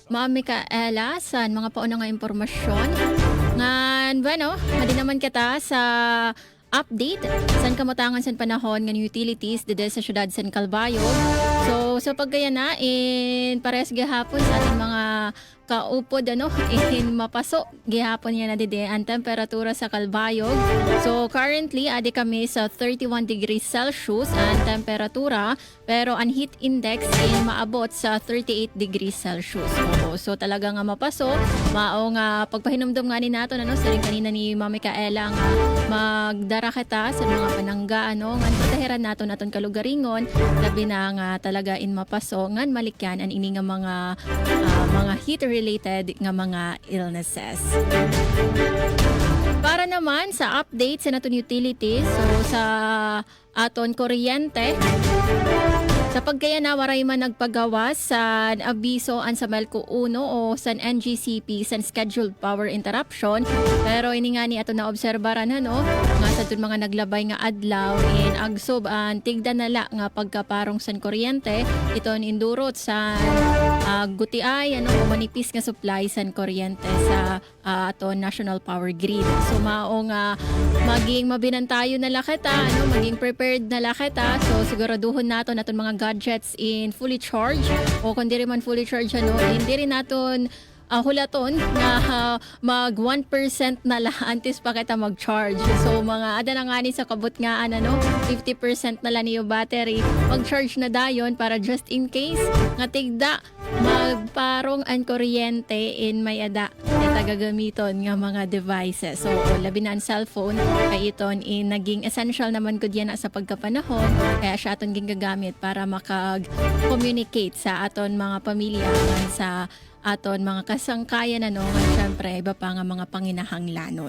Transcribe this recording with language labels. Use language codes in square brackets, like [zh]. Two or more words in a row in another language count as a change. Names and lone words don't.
[war] Ma'am Micaela sa mga pauna nga impormasyon. Ngan, bueno, madi naman kita sa update san kamutangan san panahon ng utilities dede sa syudad San Calbayog. So sa pagkaya na in pares gihapon sa ating mga kaupod mapaso gihapon niya na dede ang temperatura sa Calbayog. So currently adi kami sa 31 [en] degrees Celsius [war] ang temperatura pero ang [en] heat index [war] maabot sa 38 [en] degrees Celsius. [war] So talaga nga mapaso mao nga pagpahinumdum nga ni nato sa ring kanina ni Ma'am Micaela nga magdara kita sa mga panangga nga patahiran naton kalugaringon labi na nga talaga in mapaso ngan malikyan ang ini nga mga [en] heat related [war] nga mga illnesses. Para naman sa update sa naton utilities, so sa aton kuryente, sa pagkaya na waray man nagpagawas sa abiso an sa Melco 1 o sa NGCP sa [en] scheduled power interruption, [war] pero ini nga ni ato na obserbaran nga sa tun mga naglabay nga adlaw in agsob an tigda nala nga pagkaparong san kuryente iton indurot sa gutiay manipis nga supply san kuryente sa ato [en] national power grid. [war] So mao nga maging mabinantayo na lakita maging prepared na lakita, so siguraduhon nato naton mga gadgets in [en] fully charged [war] o kung di rin man [en] fully charged [tl] hindi rin [war] naton hulaton nga mag 1% na lang antes pa kita mag-charge. So mga ada na nga ni sa kabot nga 50% na lang niyo battery mag-charge na dayon para [en] just in case [war] nga tigda magparong ang kuryente in may ada gagamiton nga mga devices. So labi na ang cellphone kay iton naging essential naman gud yan sa pagkapanahon kaya siya aton ginagamit para makag-communicate sa aton mga pamilya sa aton mga kasangkayan syempre iba pa nga mga panginahanglanon.